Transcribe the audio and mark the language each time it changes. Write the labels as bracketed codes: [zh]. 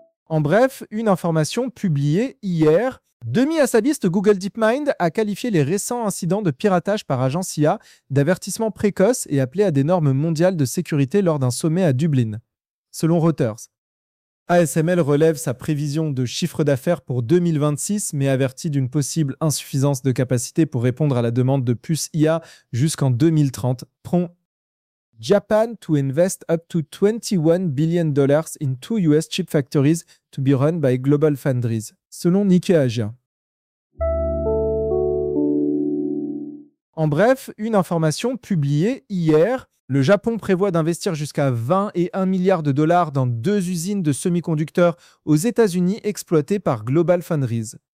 [fr] En bref, une information publiée hier. Demi Hassabis de Google DeepMind a qualifié les récents incidents de piratage par agence IA d'avertissement précoce et appelé à des normes mondiales de sécurité lors d'un sommet à Dublin, selon Reuters. ASML relève sa prévision de chiffre d'affaires pour 2026, mais avertit d'une possible insuffisance de capacité pour répondre à la demande de puces IA jusqu'en 2030. [en] Japan to invest up to $21 billion in 2 US chip factories to be run by Global Foundries, selon Nikkei Asia. [fr] En bref, une information publiée hier, le Japon prévoit d'investir jusqu'à 20 et 1 milliard de dollars dans 2 usines de semi-conducteurs aux États-Unis exploitées par Global Foundries.